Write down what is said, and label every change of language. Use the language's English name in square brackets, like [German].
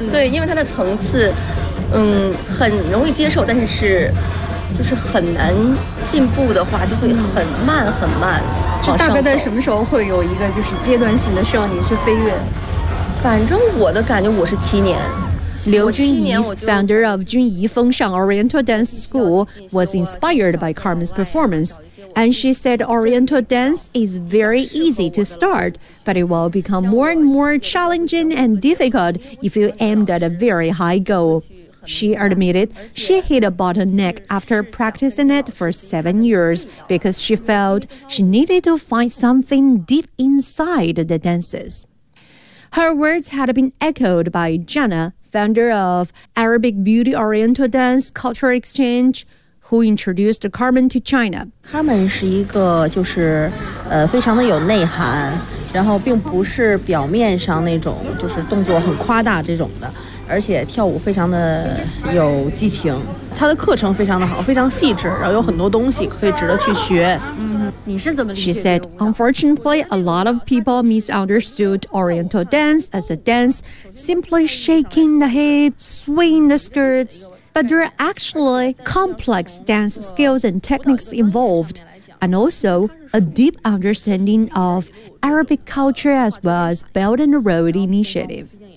[Chinese] 对，因为他的层次很容易接受，但是就是很难进步的话就会很慢很慢往上走。就大概在什么时候会有一个就是阶段性的需要你去飞跃？反正我的感觉我是七年。 [English] Liu Junyi, founder of Junyi Fengshan Oriental Dance School, was inspired by Carmen's performance, and she said Oriental dance is very easy to start, but it will become more and more challenging and difficult if you aimed at a very high goal. She admitted she hit a bottleneck after practicing it for 7 years because she felt she needed to find something deep inside the dances. Her words had been echoed by Jana,founder of Arabic Beauty Oriental Dance Cultural Exchange, who introduced Carmen to China. [Chinese] Carmen 是一个就是非常的有内涵，然后并不是表面上那种就是动作很夸大这种的，而且跳舞非常的有激情。她的课程非常的好，非常细致，然后有很多东西可以值得去学。 [English] She said, unfortunately, a lot of people misunderstood Oriental dance as a dance, simply shaking the head, swinging the skirts. But there are actually complex dance skills and techniques involved, and also a deep understanding of Arabic culture as well as Belt and Road Initiative.